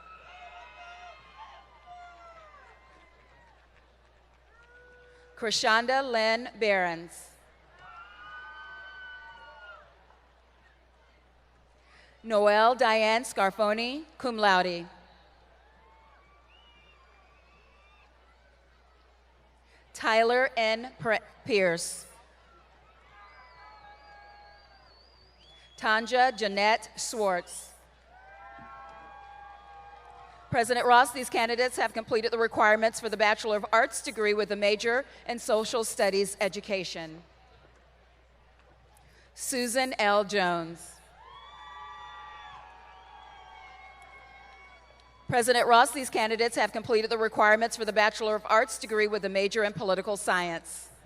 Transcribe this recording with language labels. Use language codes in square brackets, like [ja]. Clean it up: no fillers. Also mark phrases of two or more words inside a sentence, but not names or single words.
[en] Krishanda Lynn Behrens. Noelle Diane Scarfoni, cum laude. Tyler N. Pierce. Tanja Jeanette Swartz. President Ross, these candidates have completed the requirements for the Bachelor of Arts degree with a major in Social Studies education. Susan L. Jones. President Ross, these candidates have completed the requirements for the Bachelor of Arts degree with a major in Political Science.